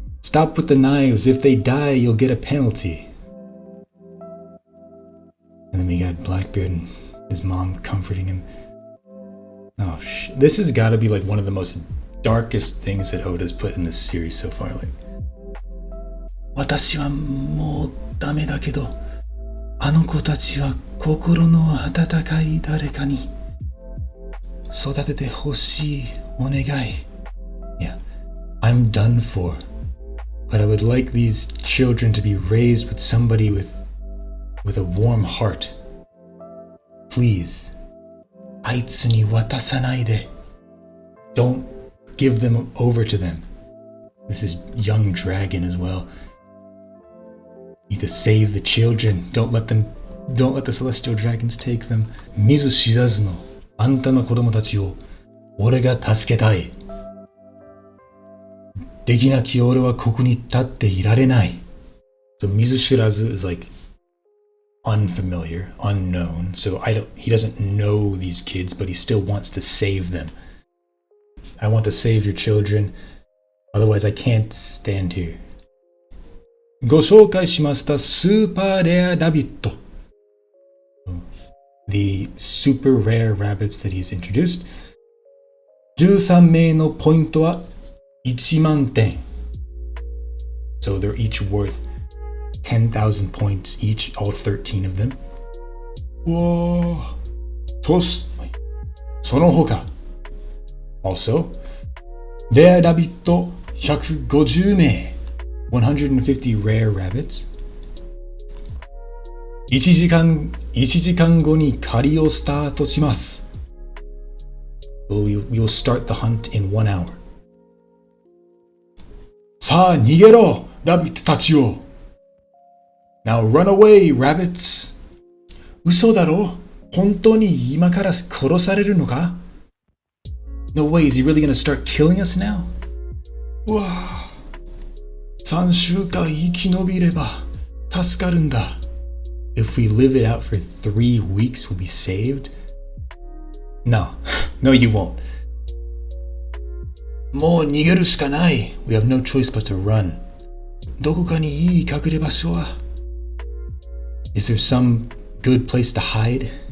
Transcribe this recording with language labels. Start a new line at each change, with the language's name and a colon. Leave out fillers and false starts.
English: Stop with the knives. If they die, you'll get a penalty. And then we got Blackbeard and his mom comforting him. Oh, this has got to be like one of the most darkest things that Oda's put in this series so far.
Japanese: Like, 私はもうダメだけど、あの子たちは心の温かい誰かに育ててほしいお願い。
English: Yeah, I'm done for. But I would like these children to be raised with somebody with a warm heart. Please.
Japanese: あいつに渡さないで。
English: Don't give them over to them. This is young dragon as well. Need to save the children. Don't let the celestial dragons take them.
Japanese: 見ず知らずのあんたの子供たちを俺が助けたい。できなき俺はここに立っていられない。
English: So 見ず知らず is like unfamiliar, unknown. So he doesn't know these kids, but he still wants to save them. I want to save your children. Otherwise, I can't stand here.
Japanese: ご紹介しましたスーパーレアラビット。
English: The super rare rabbits that he's introduced.
Japanese: 13名のポイントは1万点.
English: So they're each worth 10,000 points each, all 13 of them.
Japanese: わあ。その他。 Also, レアラビット150名.
English: 150 rare rabbits.
Japanese: 1時間後に狩りをスタートします。
English: We will start the hunt in 1 hour.
Japanese: さあ逃げろ、ラビットたちよ。
English: Now run away, rabbits.
Japanese: 嘘だろ？本当に今から殺されるのか？
English: No way, is he really gonna start killing us now?
Japanese: うわあ。 3週間生き延びれば助かるんだ。
English: If we live it out for 3 weeks, we'll be saved? No, no you won't.
Japanese: もう逃げるしかない。
English: We have no choice but to run.
Japanese: どこかにいい隠れ場所は？
English: Is there some good place to hide?